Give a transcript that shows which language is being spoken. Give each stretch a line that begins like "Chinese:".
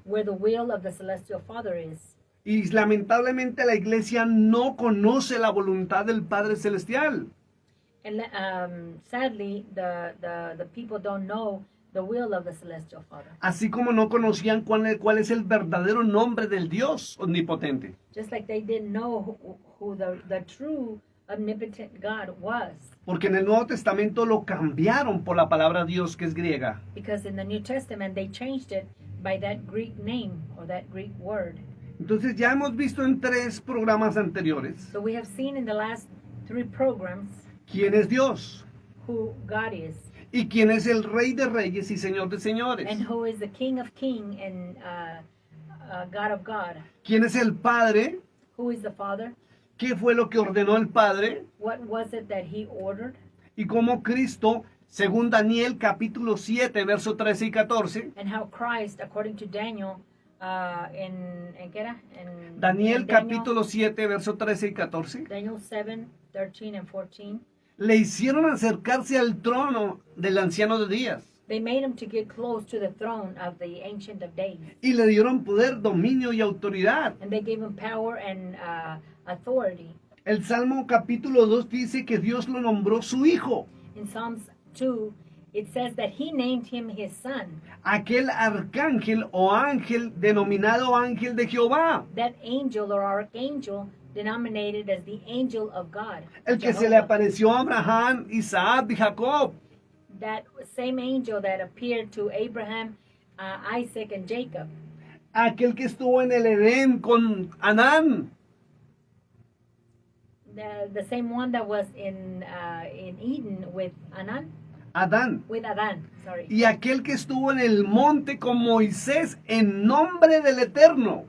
English: where the will of the Celestial Father is.
Spanish: Y lamentablemente la iglesia no conoce la voluntad del Padre Celestial.
English: And sadly, the people don't know the will of the Celestial Father.
Spanish: Así como no conocían cuál es el verdadero nombre del Dios omnipotente.
English: Just like they didn't know who the true omnipotent God was.
Spanish: Porque en el Nuevo Testamento lo cambiaron por la palabra Dios, que es griega.
English: Because in the New Testament, they changed it by that Greek name or that Greek word.
Spanish: Entonces ya hemos visto en 3 programas anteriores
English: So we have seen in the last 3 programs
Spanish: quién es Dios
English: who God is
Spanish: y quién es el Rey de Reyes y Señor de Señores.
English: and who is the King of Kings and God of God.
Spanish: Quién es el Padre,
English: Who is the Father?
Spanish: qué fue lo que ordenó el Padre
English: What was it that he ordered?
Spanish: y cómo Cristo, según Daniel capítulo 7, verso 13 y 14,
English: And how Christ, according to Daniel,
Spanish: ¿en qué era? En Daniel capítulo 7, verso 13 y 14,
English: Daniel 7, 13 and 14.
Spanish: le hicieron acercarse al trono del anciano de días
English: They made him to get close to the throne of the Ancient of Days.
Spanish: y le dieron poder, dominio y autoridad.
English: And they gave him power and authority.
Spanish: El Salmo capítulo 2 dice que Dios lo nombró su hijo,
English: In Psalms 2, it says that he named him his son.
Spanish: aquel arcángel o ángel denominado ángel de Jehová,
English: That angel or archangel denominated as the angel of God.
Spanish: el que se le
English: Jehovah.
Spanish: apareció a Abraham, Isaac y Jacob,
English: That same angel that appeared to Abraham, Isaac, and Jacob.
Spanish: aquel que estuvo en el Edén con Adán,
English: The same one that was in Eden with
Spanish: Adán,
English: Adán, sorry.
Spanish: y aquel que estuvo en el monte con Moisés en nombre del Eterno.